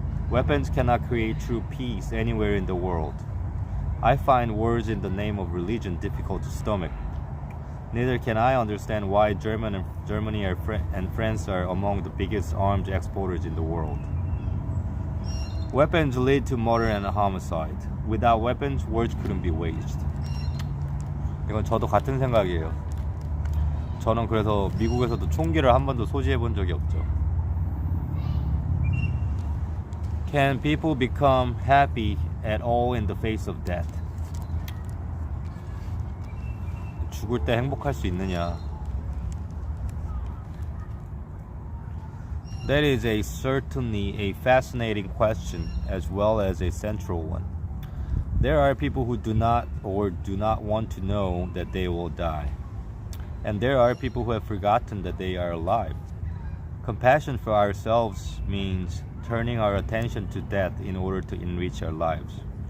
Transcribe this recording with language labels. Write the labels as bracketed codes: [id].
[en] Weapons cannot create true peace anywhere in the world. I find wars in the name of religion difficult to stomach. Neither can I understand why Germany and France are among the biggest arms exporters in the world. Weapons lead to murder and homicide. Without weapons, wars couldn't be waged. [ko] 이건 저도 같은 생각이에요. 저는 그래서 미국에서도 총기를 한 번도 소지해 본 적이 없죠. [en] Can people become happy at all in the face of death? [ko] 죽을 때 행복할 수 있느냐? [en] That is certainly a fascinating question as well as a central one. There are people who do not want to know that they will die. And there are people who have forgotten that they are alive. Compassion for ourselves means turning our attention to death in order to enrich our lives.